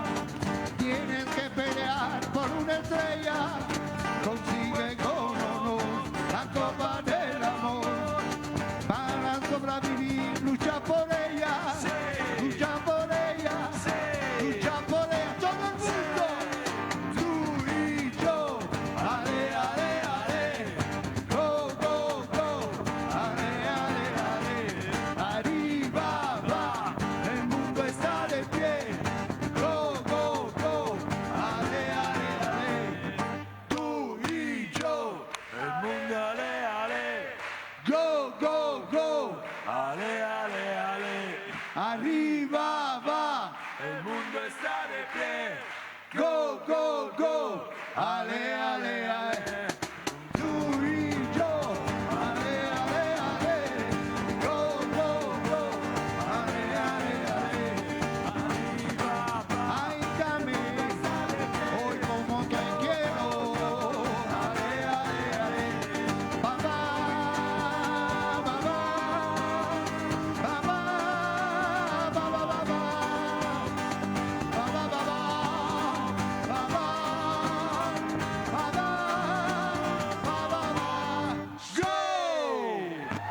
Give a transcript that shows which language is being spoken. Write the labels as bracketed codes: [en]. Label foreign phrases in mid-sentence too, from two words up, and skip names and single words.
[es] Tienes que pelear por una estrella, consigue con honor la copa del amor. Para sobrevivir, lucha por ella, lucha por ella, lucha por ella, todo el mundo. Tú y yo, ale, ale, ale, [en] go, go, go, [es] ale, ale, ale, arriba va, el mundo está de pie, go, [en] go, go, [es] ale, ale, ale, tú y yo, el mundo ale, ale, [en] go, go, go, [es] ale, ale, ale, arriba va, el mundo está de pie, go, [en] go, go, [es] ale, ale, ale, tú y yo, ale, ale, ale, [en] go, go, go, [es] ale, ale, ale, arriba va, ay, Carmen, hoy como te quiero, ale, ale, ale, papá, papá, papá, papá, papá, papá, papá, go!